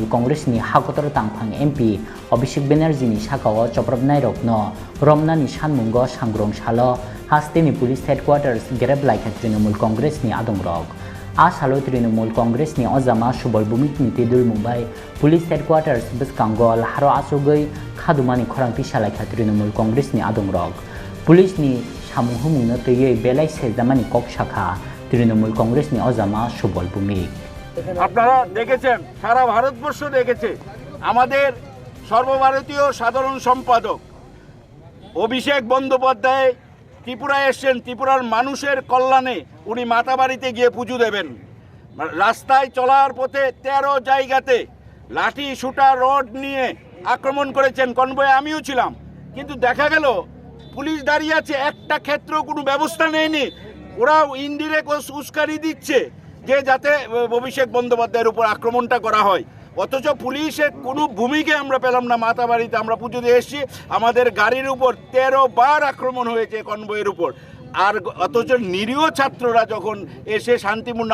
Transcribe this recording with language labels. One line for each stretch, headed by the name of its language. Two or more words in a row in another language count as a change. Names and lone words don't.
Kok Borok: Congress ni hakotor tangphang MP Abhishek Banerjee ni sakao choprobnai rokno romna ni sanmungo sangrong chalo haste ni
English: police headquarters
Kok Borok: gerab laika Trinamool Congress ni adongrok Asalo Trinamool Congress ni ojama subol bumik ni Tidul Mumbai
English: Police Headquarters
Kok Borok: biskango laharo asugoi khadumani khorangti salaikha Trinamool Congress ni adongrok Police ni samung humungna tei belai sejamani kok shakha Trinamool Congress ni ojama subol bumik
Bangla: আপনারা দেখেছেন সারা ভারতবর্ষ দেখেছে আমাদের সর্বভারতীয় সাধারণ সম্পাদক অভিষেক বন্দ্যোপাধ্যায় ত্রিপুরায় এসেছেন ত্রিপুরার মানুষের কল্যাণে উনি মাতাবাড়িতে গিয়ে পুজো দেবেন রাস্তায় চলার পথে 13 জায়গাতে লাঠি শুটার রড নিয়ে আক্রমণ করেছেন কনভয়ে আমিও ছিলাম কিন্তু দেখা গেল পুলিশ দাঁড়িয়ে আছে একটা ক্ষেত্রেও কোনো ব্যবস্থা নেয়নি ওরা ইনডিরেক্ট উস্কানি দিচ্ছে যে যাতে অভিষেক বন্দ্যোপাধ্যায়ের উপর আক্রমণটা করা হয় অথচ পুলিশের কোনো ভূমিকা আমরা পেলাম না মাতাবাড়িতে আমরা পুজো দিয়ে এসেছি আমাদের গাড়ির উপর 13 বার আক্রমণ হয়েছে কনভয়ের উপর আর অথচ নিরীহ ছাত্ররা যখন এসে শান্তিপূর্ণ